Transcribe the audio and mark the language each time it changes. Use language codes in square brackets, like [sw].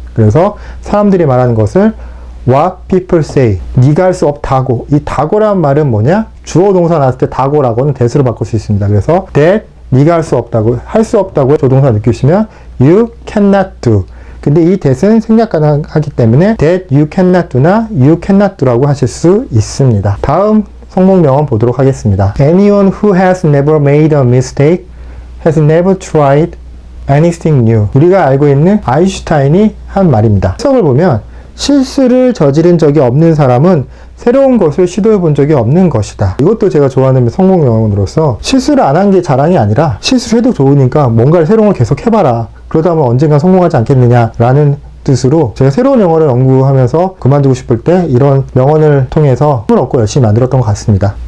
[ko] 그래서 사람들이 말하는 것을 [en] what people say [ko] 네가 할 수 없다고 이 다고라는 말은 뭐냐 주어 동사 나왔을 때 다고라고는 that으로 바꿀 수 있습니다. 그래서 that 네가 할 수 없다고 할 수 없다고 조동사 느끼시면 [en] you cannot do [ko] 근데 이 that은 생략 가능하기 때문에 [en] that you cannot do [ko] 나 you cannot do라고 하실 수 있습니다. 다음 성공 명언 보도록 하겠습니다. [en] Anyone who has never made a mistake has never tried anything new. [ko] 우리가 알고 있는 아인슈타인이 한 말입니다. 해석을 보면 실수를 저지른 적이 없는 사람은 새로운 것을 시도해 본 적이 없는 것이다. 이것도 제가 좋아하는 성공 명언으로서 실수를 안 한 게 자랑이 아니라 실수를 해도 좋으니까 뭔가를 새로운 걸 계속 해봐라. 그러다 보면 언젠가 성공하지 않겠느냐라는 뜻으로 제가 새로운 영어를 연구하면서 그만두고 싶을 때 이런 명언을 통해서 힘을 얻고 열심히 만들었던 것 같습니다.